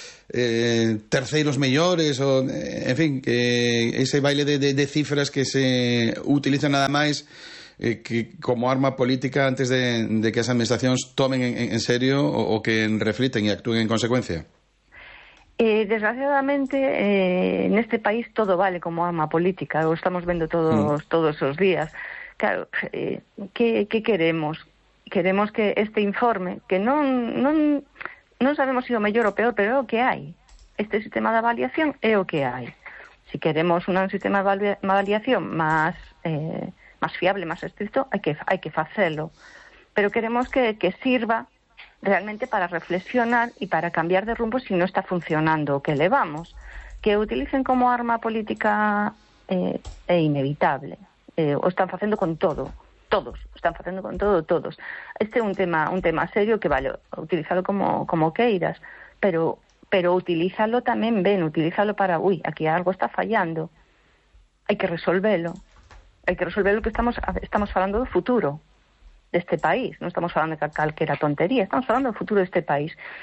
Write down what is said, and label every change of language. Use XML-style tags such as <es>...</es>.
<gl>terceiros mellores, o en fin, que ese baile de cifras que se utiliza nada máis que como arma política antes de que as administracións tomen en serio o que reflitan e actúen en consecuencia.</gl> <es>Desgraciadamente, en este país todo vale como arma política, lo estamos viendo todos los días. Claro, ¿qué queremos?</es> <gl>Queremos que este informe, que non sabemos si o mellor o peor, pero é o que hai. Este sistema de avaliación é o que hai. Si queremos un sistema de avaliación más fiable, más estricto, hay que facelo.</gl> <es>Pero queremos que sirva realmente para reflexionar y para cambiar de rumbo si no está funcionando</es> <gl>o que levamos. Que utilicen como arma política é inevitable. O están facendo con todo. Todos, están facendo con todo, todos. Este é un tema serio que vale utilizalo como queiras, pero utilízalo tamén ben, utilízalo para, uy, aquí algo está fallando. Hai que resolvelo que estamos falando do futuro deste país, non estamos falando de calquera tontería, estamos falando do futuro deste país.</gl>